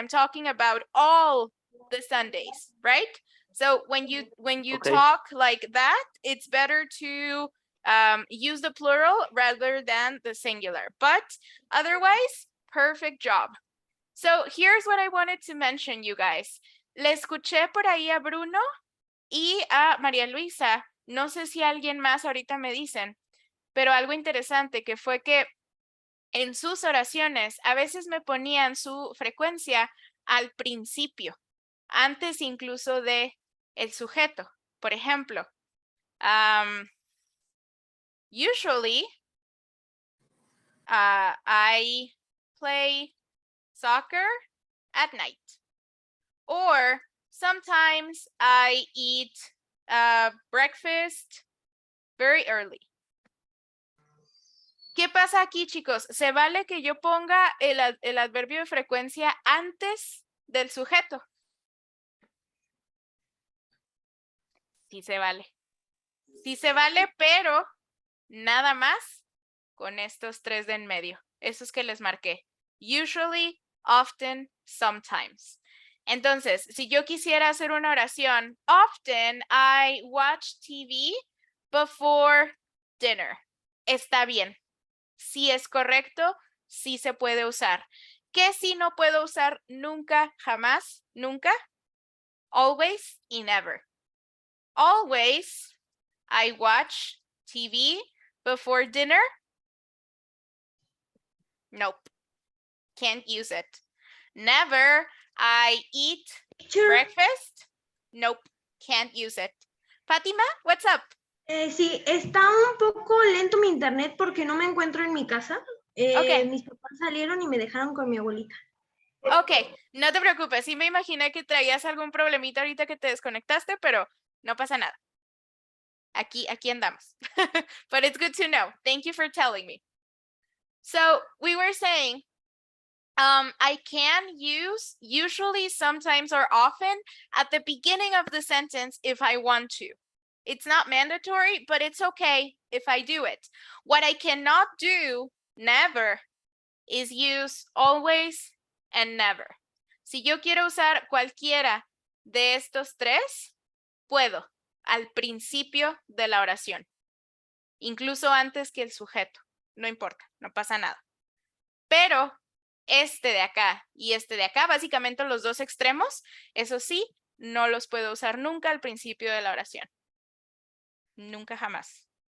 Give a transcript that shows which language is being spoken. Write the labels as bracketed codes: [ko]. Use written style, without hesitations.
[en] I'm talking about all the Sundays, right? So when you Okay. talk like that, it's better to use the plural rather than the singular. But otherwise, perfect job. So here's what I wanted to mention, you guys. [es] Le escuché por ahí a Bruno y a María Luisa. No sé si alguien más ahorita me dicen, pero algo interesante que fue que en sus oraciones a veces me ponían su frecuencia al principio, antes incluso de el sujeto. Por ejemplo, [en] usually I play soccer at night. Or sometimes I eat breakfast very early. [es] ¿Qué pasa aquí, chicos? ¿Se vale que yo ponga el adverbio de frecuencia antes del sujeto? Sí se vale. Sí se vale, pero nada más con estos tres de en medio. Esos que les marqué. [en] Usually, often, sometimes. [es] Entonces, si yo quisiera hacer una oración, [en] often I watch TV before dinner. [es] Está bien. Sí es correcto, sí se puede usar. ¿Qué sí no puedo usar nunca, jamás, nunca? [en] Always y never. Always I watch TV before dinner. Nope. Can't use it. Never I eat breakfast. Nope. Can't use it. Fatima, what's up? [es] Sí, está un poco lento mi internet porque no me encuentro en mi casa. Ok. Mis papás salieron y me dejaron con mi abuelita. Ok, no te preocupes. Sí me imaginé que traías algún problemita ahorita que te desconectaste, pero no pasa nada. Aquí andamos. [en] But it's good to know. Thank you for telling me. So we were saying, I can use usually, sometimes, or often at the beginning of the sentence if I want to. It's not mandatory, but it's okay if I do it. What I cannot do, never, is use always and never. [es] Si yo quiero usar cualquiera de estos tres, puedo al principio de la oración, incluso antes que el sujeto. No importa, no pasa nada. Pero este de acá y este de acá, básicamente los dos extremos, eso sí, no los puedo usar nunca al principio de la oración. Nunca jamás.